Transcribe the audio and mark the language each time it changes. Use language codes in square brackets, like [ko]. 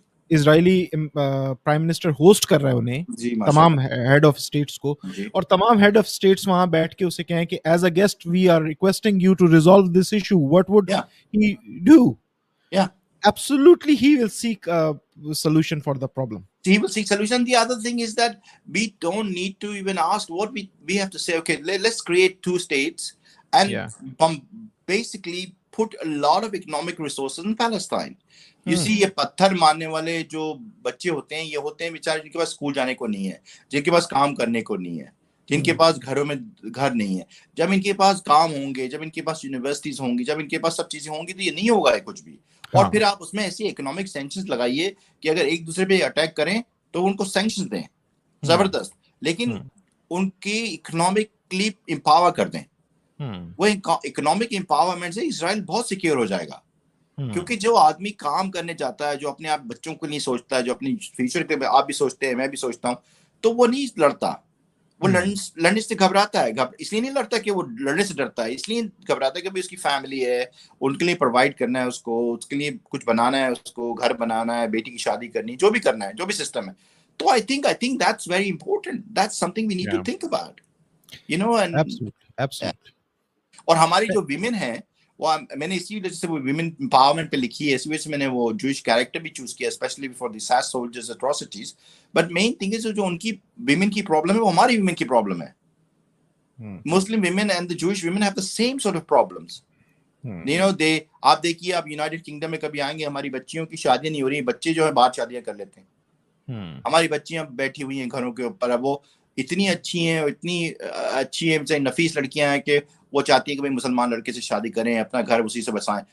[ur] اسرائیلی prime minister host کر رہا ہے انہیں, تمام ہیڈ آف اسٹیٹس کو, اور تمام ہیڈ آف اسٹیٹس وہاں بیٹھ کے اسے کہیں کہ [en] As a guest we are requesting you to resolve this issue, what would he do? Absolutely, he will seek a solution for the problem. He will seek solution. The other thing is that we don't need to even ask what we have to say. Okay, let's create 2 states and basically put a lot of economic resources in Palestine. You see, [ur] یہ پتھر مارنے والے جو بچے ہوتے ہیں, یہ ہوتے ہیں بیچارے جن کے پاس اسکول جانے کو نہیں ہے, جن کے پاس کام کرنے کو نہیں ہے, جن کے پاس گھروں میں گھر نہیں ہے. جب ان کے پاس کام ہوں گے, جب ان کے پاس یونیورسٹیز ہوں گی, جب ان کے پاس سب چیزیں ہوں گی, تو یہ نہیں ہوگا کچھ بھی. اور پھر آپ اس میں ایسی اکنامک سینکشنز لگائیے کہ اگر ایک دوسرے پہ اٹیک کریں تو ان کو سینکشنز دیں زبردست, لیکن ان کی اکنامکلی امپاور کر دیں. وہ اکنامک امپاورمنٹ سے اسرائیل بہت سیکیور ہو جائے گا. کیونکہ جو آدمی کام کرنے جاتا ہے, جو اپنے آپ بچوں کو نہیں سوچتا ہے, جو اپنی فیوچر کے, آپ بھی سوچتے ہیں, میں بھی سوچتا ہوں, تو وہ نہیں لڑتا. وہ لڑنے سے گھبراتا ہے. اس لیے نہیں لڑتا کہ وہ لڑنے سے ڈرتا ہے, اس لیے گھبراتا ہے کہ اس کی فیملی ہے, ان کے لیے پرووائڈ کرنا ہے, اس کو, اس کے لیے کچھ بنانا ہے, اس کو گھر بنانا ہے, بیٹی کی شادی کرنی, جو بھی کرنا ہے, جو بھی سسٹم ہے. [en] تو I think that's very important. That's something we need to think about. You know, and Absolutely. [ur] اور ہماری جو ویمن ہیں, وہ میں نے اسی وجہ سے وہ ویمن امپاورمنٹ پہ لکھی ہے, اس وجہ سے میں نے وہ جوئش کیریکٹر بھی چوز کیا, [en] Especially for the ساس soldiers atrocities. But main thing is [ur] جو ان کی ویمن کی پرابلم ہے, وہ ہماری ویمن کی پرابلم ہے. [en] Muslim women and the Jewish women have the same sort of problems. You know, [ur] آپ دیکھیے, آپ یونائٹڈ کنگڈم میں کبھی آئیں گے, ہماری بچیوں کی شادیاں نہیں ہو رہی, بچے جو ہے باہر شادیاں کر لیتے ہیں. ہماری بچیاں بیٹھی ہوئی ہیں گھروں کے اوپر. اب وہ اتنی اچھی ہیں, اتنی اچھی ہیں, نفیس لڑکیاں ہیں کہ وہ چاہتی ہیں کہ بھائی مسلمان لڑکے سے شادی کریں, اپنا گھر اسی سے بسائیں.